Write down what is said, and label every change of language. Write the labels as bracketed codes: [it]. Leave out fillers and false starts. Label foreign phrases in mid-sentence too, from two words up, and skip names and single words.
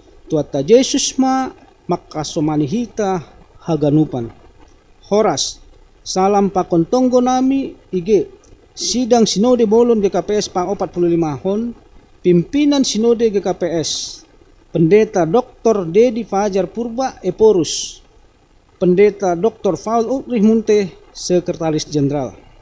[bts] tuata Yesus makasomanihita haganupan. Horas, salam pakon tonggo nami ige sidang sinode bolon GKPS pang 45 hon, pimpinan sinode GKPS, Pendeta Dr. Dedi Fajar Purba Eporus, Pendeta Dr. Paul Ulrich Munte, [id] Sekretaris Jenderal.